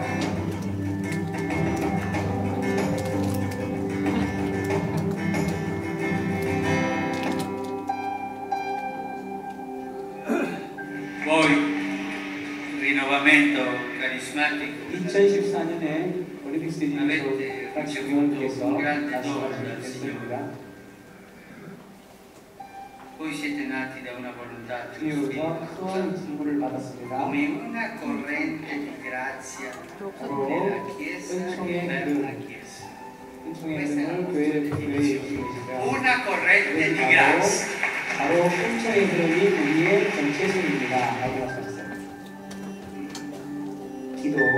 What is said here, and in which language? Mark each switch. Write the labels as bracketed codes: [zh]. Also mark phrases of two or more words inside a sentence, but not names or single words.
[it] Poi rinnovamento carismatico, [ko] 2014년에 올림픽 스테디움에서 [it] avete [ko] 딱 [it] ricevuto [ko] 주님께서 [it] un grande dono [ko] 말씀하신 [it] dal [ko] 됐습니다. [it] Signore. Voi siete nati da una volontà dello [ko] 주님으로부터 [it] Spirito [ko] 큰 [it] Santo [ko] 선물을 받았습니다. [it] come una corrente di grazia [ko] 바로 [it] nella Chiesa e [ko] 은총의 [it] per [ko] 그 [it] la Chiesa. [ko] 은총의 [it] Questa è la [ko] 흐름을 [it] nostra [ko] 교회에 [it] definizione. [ko] 주시고 [it] Una corrente di [ko] 계십니다. [it] grazia. [ko] 바로 은총의 흐름이 우리의 정체성입니다. 라고 말씀하셨어요. 기도.